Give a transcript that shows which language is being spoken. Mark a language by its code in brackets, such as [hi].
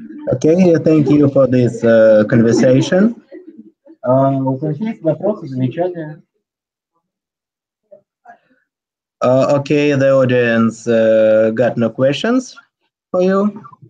[en] Okay, thank you for this conversation. [ru] Есть вопросы, замечания? [en] Okay, the audience got no questions for you.